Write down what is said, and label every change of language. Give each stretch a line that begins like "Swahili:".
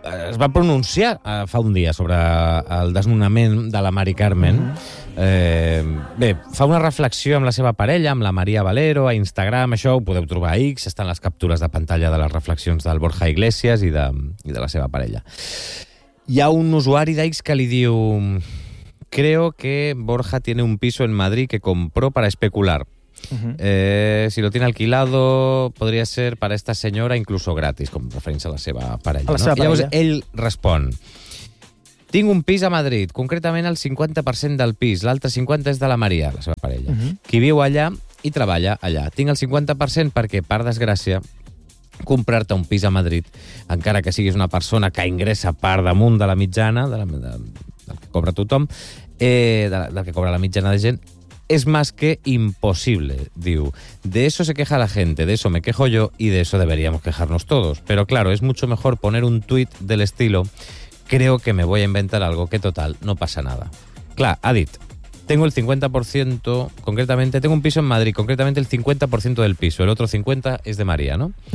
Catalan: Es va pronunciar fa un dia sobre el desnonament de la Mari Carmen. Bé, fa una reflexió amb la seva parella, amb la Maria Valero, a Instagram, això ho podeu trobar a X, estan les captures de pantalla de les reflexions del Borja Iglesias i de la seva parella. Hi ha un usuari d'X que li diu:
Spanish: creo que Borja tiene un piso en Madrid que compró para especular. Si lo tiene alquilado, podría ser para esta señora incluso gratis,
Catalan: com referint-se a la seva parella. A la seva parella. Llavors, ell respon: tinc un pis a Madrid, concretament el 50% del pis, l'altre 50% és de la Maria, la seva parella, qui viu allà i treballa allà. Tinc el 50% perquè, per desgràcia, comprar-te un pis a Madrid, encara que siguis una persona que ingressa part damunt de la mitjana, del que cobra tothom, del que cobra la mitjana de gent,
Spanish: es más que imposible,
Catalan: diu.
Spanish: De eso se queja la gente, de eso me quejo yo y de eso deberíamos quejarnos todos. Pero claro, es mucho mejor poner un tuit del estilo: creo que me voy a inventar algo, que total, no pasa nada.
Catalan: Clar, ha dit,
Spanish: tengo el 50%, concretamente, tengo un piso en Madrid, concretamente el 50% del piso, el otro 50% es de María, ¿no?